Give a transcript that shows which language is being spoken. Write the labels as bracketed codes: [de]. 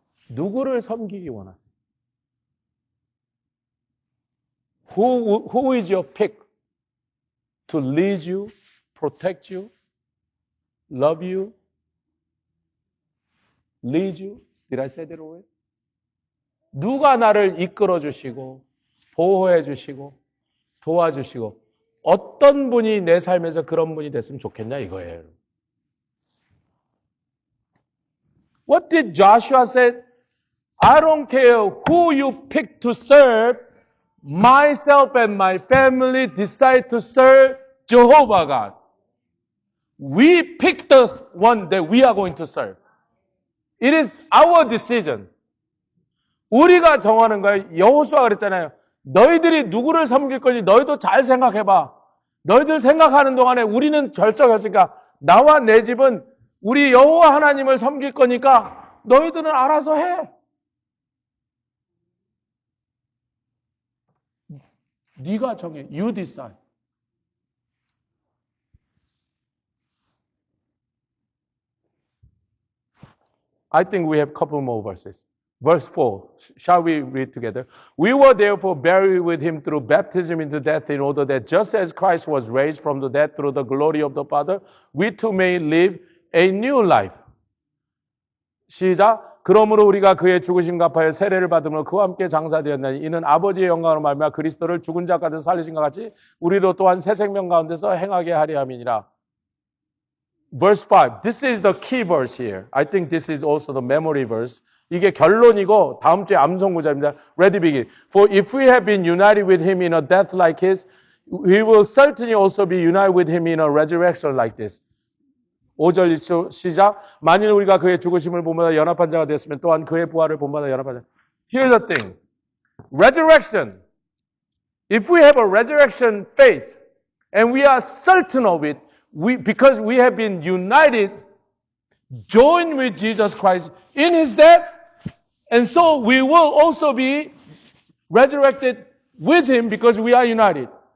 [ko] 누구를 섬기기 원하세요? [en] Who is your pick to lead you, protect you, love you, lead you? Did I say that already? [ko] 누가 나를 이끌어 주시고, 보호해 주시고, 도와주시고, 어떤 분이 내 삶에서 그런 분이 됐으면 좋겠냐 이거예요. [en] What did Joshua say? I don't care who you pick to serve, myself and my family decide to serve Jehovah God. We pick the one that we are going to serve. It is our decision. [ko] 우리가 정하는 거예요. 여호수아가 그랬잖아요. 너희들이 누구를 섬길 건지 너희도 잘 생각해봐. 너희들 생각하는 동안에 우리는 결정했으니까 나와 내 집은 우리 여호와 하나님을 섬길 거니까 너희들은 알아서 해. 네가 정해. [en] You decide. I think we have a couple more verses. Verse 4, shall we read together? We were therefore buried with him through baptism into death in order that just as Christ was raised from the dead through the glory of the Father, we too may live a new life. [ko] 시작. 그러므로 우리가 그의 죽으심 갚아여 세례를 받음으로 그와 함께 장사되었나니 이는 아버지의 영광으로 말미암아 그리스도를 죽은 자 가운데 살리신 것 같이 우리도 또한 새 생명 가운데서 행하게 하려 함이니라. [en] Verse 5. This is the key verse here. I think this is also the memory verse. [ko] 이게 결론이고 다음 주에 암송구절입니다. [en] Ready, begin. For if we have been united with him in a death like his, we will certainly also be united with him in a resurrection like this. [ko] 5절 시작. 만일 우리가 그의 죽으심을 본받아 연합한 자가 됐으면 또한 그의 부활을 본받아 연합한 자. [en] Here's the thing. Resurrection. If we have a resurrection faith and we are certain of it, because we have been united, joined with Jesus Christ in his death, and so we will also be resurrected with him because we are united.